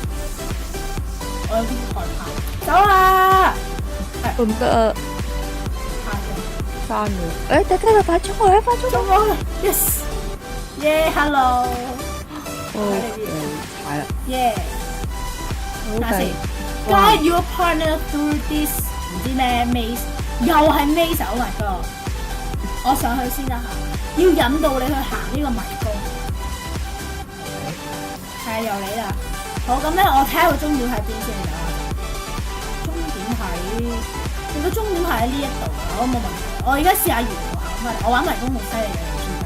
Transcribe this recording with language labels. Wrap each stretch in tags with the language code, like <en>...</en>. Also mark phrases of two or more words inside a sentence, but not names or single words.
<yue>我有啲害怕，走啦！唔得啊！刪咗。得啦，快衝過去，快衝過去</yue> <en>！Yes， 耶 ，hello。</en> <yue>係啦。耶。好睇先</yue> <en>，Guide your partner through this</en> <yue>唔知咩</yue> <en>maze，</en> <yue>又係</yue> <en>maze Oh my god！</en> <yue>我上去先啦嚇，要引導你去行呢個迷宮。係又嚟啦！好咁咧，我睇下個終點喺邊先啊！終點喺，你個終點係喺呢一度啊！我冇問題，我而家試下沿途行翻嚟。我玩迷宮好犀利嘅，你知唔知啊？</yue>